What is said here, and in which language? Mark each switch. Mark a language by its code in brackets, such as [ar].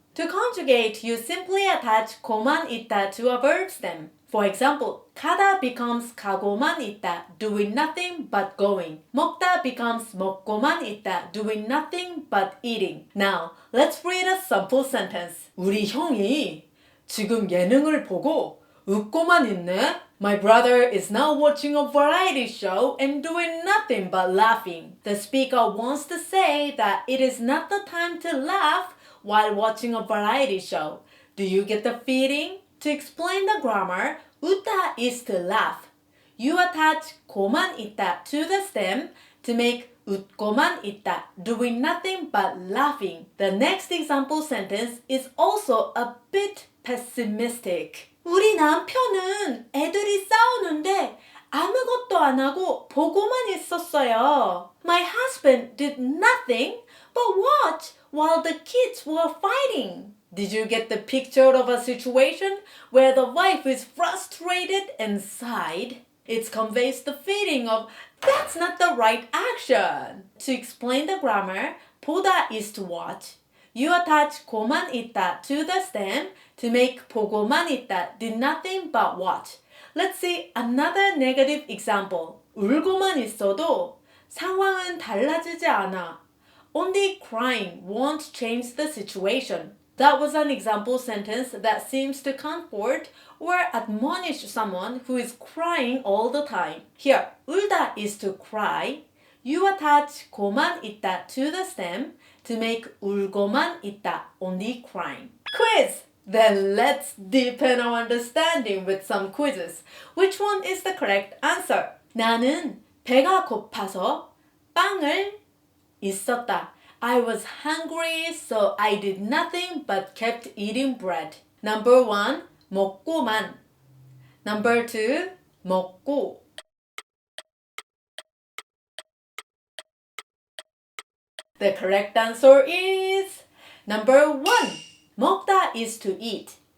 [en] To conjugate, you simply attach [ko] 고만 있다 [en] to a verb stem. For example, 가다 becomes [ko] 가고만 있다, [en] doing nothing but going. 먹다 becomes [ko] 먹고만 있다, [en] doing nothing but eating. Now, let's read a sample sentence. [ko] 우리 형이 지금 예능을 보고 웃고만 있네. [en] My brother is now watching a variety show and doing nothing but laughing. The speaker wants to say that it is not the time to laugh while watching a variety show. Do you get the feeling? To explain the grammar, 웃다 is to laugh. You attach [ko] 고만 있다 [en] to the stem to make [ko] 웃고만 있다, [en] doing nothing but laughing. The next example sentence is also a bit pessimistic. [ko] 우리 남편은 애들이 싸우는데 아무것도 안 하고 보고만 있었어요. [en] My husband did nothing but watch while the kids were fighting. Did you get the picture of a situation where the wife is frustrated and sighed? It conveys the feeling of that's not the right action. To explain the grammar, 보다 is to watch. You attach [ko] 고만 있다 [en] to the stem to make [ko] 보고만 있다 [en] did nothing but watch. Let's see another negative example. [ko] 울고만 있어도 상황은 달라지지 않아. [en] Only crying won't change the situation. That was an example sentence that seems to comfort or admonish someone who is crying all the time. Here, 울다 is to cry. You attach [ko] 고만 있다 [en] to the stem to make [ko] 울고만 있다, [en] only crying. Quiz! Then let's deepen our understanding with some quizzes. Which one is the correct answer? [ko] 나는 배가 고파서 빵을 있었다. [en] I was hungry, so I did nothing but kept eating bread. Number 1, 먹고만. Number 2, 먹고. The correct answer is number 1. 먹다 is to eat.